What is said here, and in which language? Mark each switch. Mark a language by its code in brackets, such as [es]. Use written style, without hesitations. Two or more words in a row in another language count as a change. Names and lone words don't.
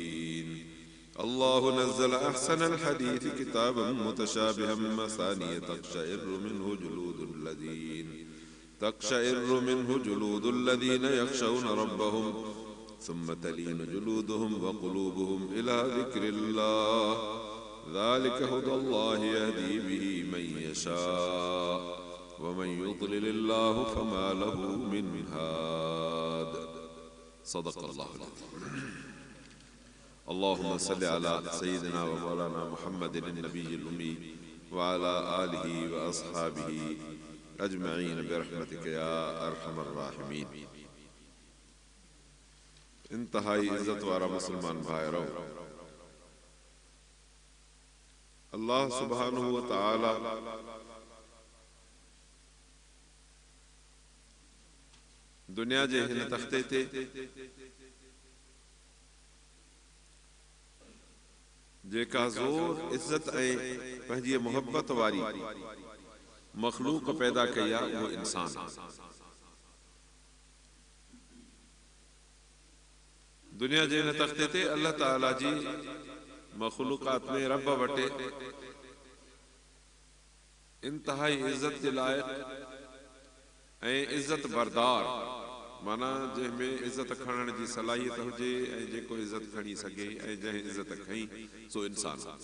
[ar] الله نزل أحسن الحديث كتابا متشابها مثانية تقشعر منه جلود الذين يخشون ربهم ثم تلين جلودهم وقلوبهم إلى ذكر الله ذلك هدى الله يهدي به من يشاء ومن يضلل الله فما له من هاد. صدق الله العظيم. اللهم صل على سيدنا ومولانا محمد النبي الأمي وعلى آله وأصحابه أجمعين برحمتك يا أرحم الراحمين. [sd] انتهائی عزت وارا مسلمان بھائیرو، [ar] اللہ سبحانہ و تعالی [sd] دنیا جے ہن تختے تے जेका ज़ोर इज़्ज़त ऐं पंहिंजी मोहब्बत वारी मख़लूक़ पैदा कई आहे उहो इंसान। दुनिया जे हिन तख़्ते ते अल्लाह ताला जी मख़लूक़ात में रब वटि इंतहाई इज़्ज़त जे लाइक़ ऐं इज़्ज़त बरदार माना जंहिंमें इज़्ज़त खणण जी सलाहियत हुजे ऐं जेको इज़्ज़त खणी सघे ऐं जंहिं इज़्ज़त खई सो इंसान।